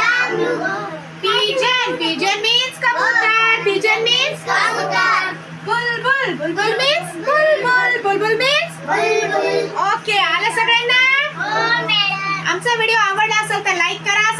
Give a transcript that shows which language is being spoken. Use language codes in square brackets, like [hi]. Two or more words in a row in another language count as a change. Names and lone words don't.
[en] Pigeon. Pigeon means kabutar. Pigeon means kabutar. Bulbul. Bulbul means bulbul. Bulbul means bulbul. [mr] Okay, आलं सगळ्यांना? हो मॅडम. आमचा व्हिडिओ आवडला असेल तर लाईक